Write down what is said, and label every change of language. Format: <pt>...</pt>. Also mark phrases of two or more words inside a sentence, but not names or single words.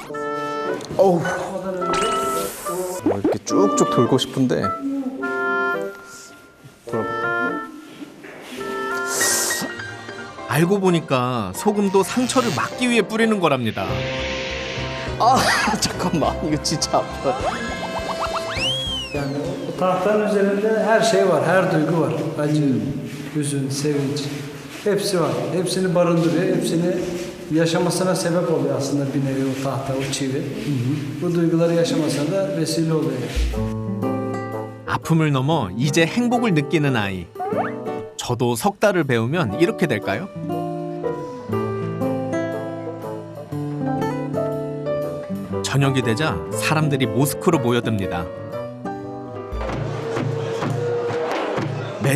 <ko>이렇게 쭉쭉 돌고 싶은데 돌아볼까? 알고 보니까 소금도 상처를 막기 위해 뿌리는 거랍니다. 잠깐만, 이거 진짜 아파.</ko> <tr>Yani o tahtanın üzerinde her şey var, her duygu var. Acı, hüzün, sevinç. Hepsi var. Hepsini barındırıyor. Hepsini yaşamasına sebep oluyor aslında bir nevi o tahta, o çivi. Bu duyguları yaşamasına da vesile oluyor.</tr> <ko>아픔을 넘어 이제 행복을 느끼는 아이. 저도 석 달을 배우면 이렇게 될까요? 저녁이 되자 사람들이 모스크로 모여듭니다.</ko>